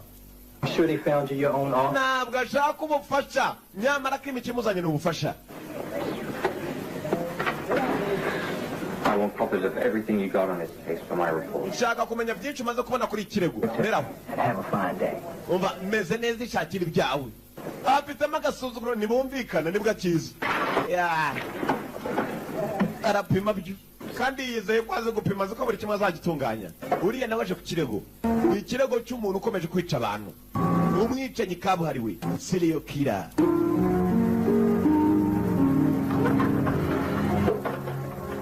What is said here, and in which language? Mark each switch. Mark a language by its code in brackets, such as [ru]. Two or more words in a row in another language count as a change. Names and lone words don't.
[en] You sure they found you your own office? [rw] ntabwo ashaka ubufasha nyamara ko imikino imuzanye ni ubufasha. [en] I want copies of everything you got on this case for my report. [rw] nshaka kumenya byinshi umaze kubona kuri iki kirego rero [en] And have a fine day. [rw] umva meze neza ishakira ibyawe afitemo agasuzuguro ntibumvikana nibwo akiza arapima byo kandi yizeye ko azi gupima azi ko buri kimwe azagitunganya. uriya nawe aje ku kirego ni ikirego cy'umuntu ukomeje kwica abantu umwicanyi kabuhariwe [en] serial killer.